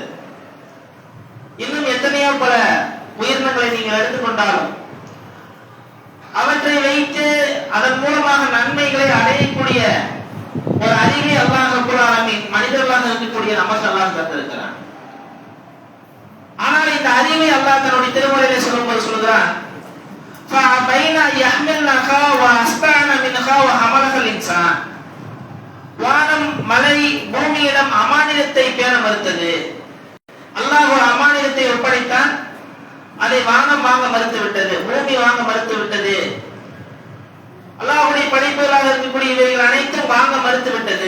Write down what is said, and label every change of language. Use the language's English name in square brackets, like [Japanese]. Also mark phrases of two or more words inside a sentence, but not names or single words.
[Tamil] இன்னும் எத்தனையோ பல உயிரினங்களை நீங்கள் எடுத்துக்கொண்டாலும் அவற்றை வைத்து அதன் மூலமாக நன்மைகளை அடையக்கூடிய ஒரு அறிவை [Arabic] الله رب العالمين [Tamil] மனிதர்களாக இருக்கக்கூடிய நமக்கு அல்லாஹ் தந்திருக்கிறான். ஆனால் இந்த அறிவை அல்லாஹ் தன்னுடைய திருமறையிலே சொல்லும்போது சொல்கிறான், [Arabic] فَأَبَيْنَ يَحْمِلْنَهَا وَأَشْفَقْنَ مِنْهَا وَحَمَلَهَا الْإِنسَانُ. [Tamil] வானம் மலை பூமியிடம் அமானிதத்தை பேண மறுத்தது. அல்லாஹ் ஒரு அமானிதத்தை ஒப்படைத்தான், அதை வானம் வாங்க மறுத்து விட்டது, பூமி வாங்க மறுத்து விட்டது. அல்லாஹ்வுடைய படைப்புகளாக இருக்கக்கூடிய இவைகள் அனைத்தும் வாங்க மறுத்து விட்டது.